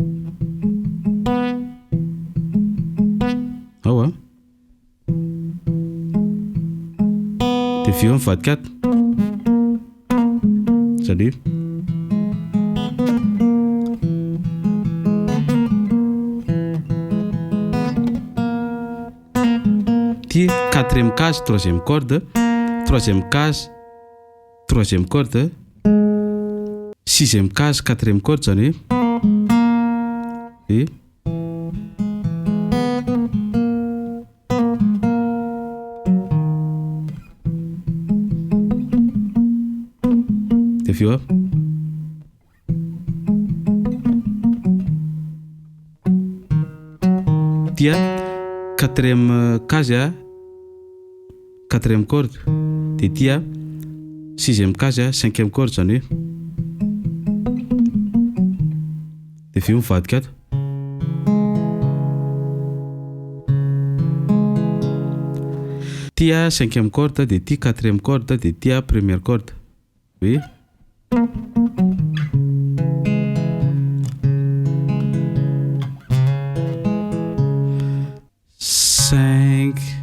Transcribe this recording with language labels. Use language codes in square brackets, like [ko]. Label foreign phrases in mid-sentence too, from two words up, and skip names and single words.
[mg] hoe dia vy eo mivadika ato zany hoe ty [fr] 4e case 3e corde 3e case 3e corde 6e case 4e corde [mg] zany hoe dia vy eo tia [fr] 4e case 4e corde [mg] dia tia [fr] 6e case 5e corde [mg] zany hoe dia vy eo mivadika ato tia [fr] 5e corde [mg] dia tia [fr] 4e corde [mg] dia tia [fr] 1e corde [mg] hoe 5